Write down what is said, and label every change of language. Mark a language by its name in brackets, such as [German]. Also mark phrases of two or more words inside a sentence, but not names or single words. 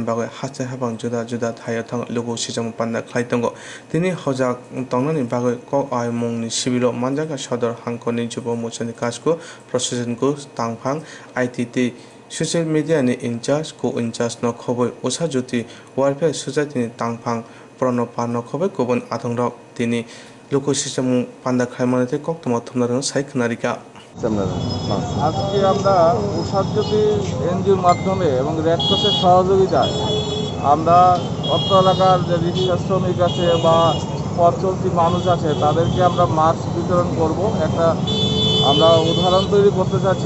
[Kok Borok] bago haste habang juda juda thaya thang lugu sijam panda khlaitongo tini hojak tongnani bago ko ai mongni sibilo manjaka Shodor Hankoni Jiva Morchani kasko procession ko tangphang ITT [English] social media [Kok Borok] ni [English] incharge co-incharge [Kok Borok] no khoboi osajoti [English] welfare society [Kok Borok] ni tangphang pronopar no khoboi kobon athangrok tini loko system panda khaimanate koktoma thumnarang saikhnarika [Bangla] আজকে আমরা ওষাজ্যোতি এনজিওর মাধ্যমে এবং রেড ক্রসের সহযোগিতায় আমরা অত্র এলাকার যে রিক্সা শ্রমিক আছে বা পথ চলতি মানুষ আছে তাদেরকে আমরা মাস্ক বিতরণ করব। একটা আমরা উদাহরণ তৈরি করতে চাচ্ছি।